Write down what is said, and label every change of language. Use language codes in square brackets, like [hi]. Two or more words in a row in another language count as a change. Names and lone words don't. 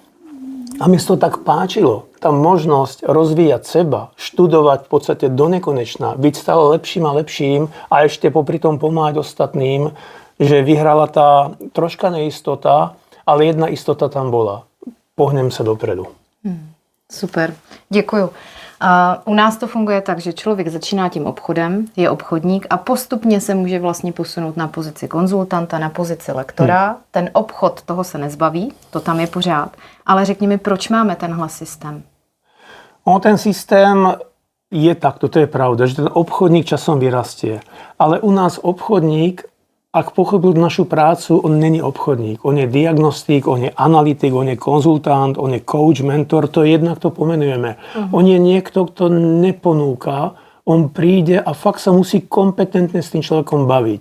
[sk] A mi sa to tak páčilo. Tá možnosť rozvíjať seba, študovať v podstate do nekonečna, byť stále lepším a lepším a ešte popri tom pomáhať ostatným, že vyhrala tá troška neistota, ale jedna istota tam bola. Pohnem sa dopredu. [cs] Super, děkuju. U nás to funguje tak, že člověk začíná tím obchodem, je obchodník a postupně se může vlastně posunout na pozici konzultanta, na pozici lektora. Ten obchod, toho se nezbaví, to tam je pořád. Ale řekni mi, proč máme tenhle systém? [sk] Ten systém je takto, to je pravda, že ten obchodník časom vyrastie. Ale u nás obchodník, ak pochopil našu prácu, on není obchodník. On je diagnostik, on je analytik, on je konzultant, on je coach, mentor, to je jednak to pomenujeme. On je niekto, kto neponúka, on príde a fakt sa musí kompetentne s tým človekom baviť.